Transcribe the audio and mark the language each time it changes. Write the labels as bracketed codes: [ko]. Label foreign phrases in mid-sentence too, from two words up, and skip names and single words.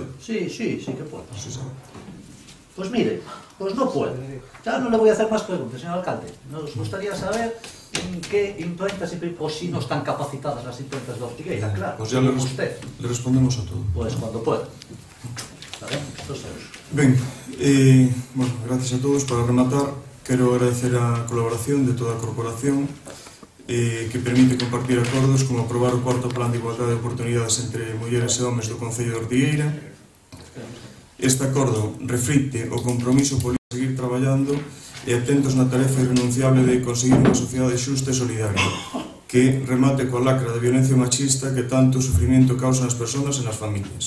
[es] Sí que puedo. Sí sabe. Pues mire, pues no puedo. Ya no le voy a hacer más preguntas, señor alcalde. Nos gustaría saber en qué imprentas o si no están capacitadas las imprentas de Ortigueira, claro. Pues ya le respondemos a todo. Pues cuando pueda. [gl] Ben, [es] bueno, gracias a todos. [gl] Para rematar, quero agradecer a colaboración de toda a corporación que permite compartir acordos como aprobar o cuarto plan de igualdade de oportunidades entre mulleres e homes do Concello de Ortigueira. Este acordo reflicte o compromiso por seguir traballando e atentos na tarefa irrenunciable de conseguir unha sociedade xusta e solidaria que remate coa lacra da violencia machista que tanto sufrimento causa nas persoas e nas familias.